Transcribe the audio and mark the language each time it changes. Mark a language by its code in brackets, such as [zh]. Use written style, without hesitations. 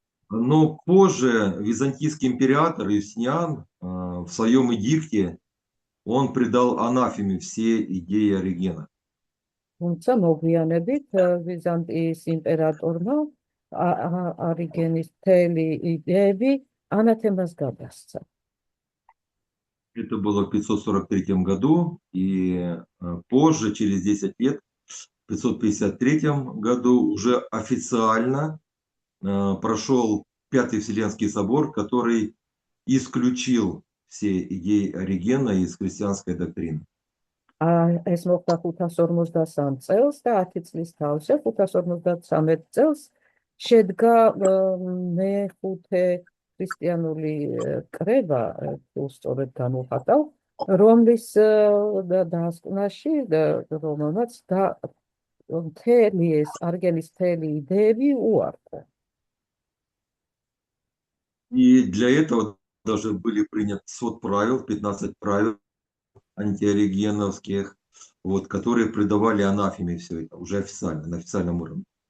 [ru] Но позже византийский император Юстиниан в своем эдикте он придал анафеме все идеи Оригена. [ka] თუმცა მოგვიანებით ვიზანტიის იმპერატორმა არიგენის მთელი იდეები ანათემას გადასცა. [ru] Это было в 543 году, и позже, через 10 лет, в 553 году уже официально прошел Пятый Вселенский собор, который исключил все идеи Оригена из христианской доктрины. [ka] ეს მოხდა 553 წელს და 10 წლის თავზე 553 წელს შედგა მეხუთე ქრისტიანული კრება, თუ სწორედ განვხატავ, რომლის დასკვნაში რომელმაც მთელი ეს არიგენის მთელი იდეები უარყო. [ru] И для этого даже были приняты свод правил, 15 правил антиоригеновских, вот, которые придавали анафеме все это уже официально, на официальном уровне.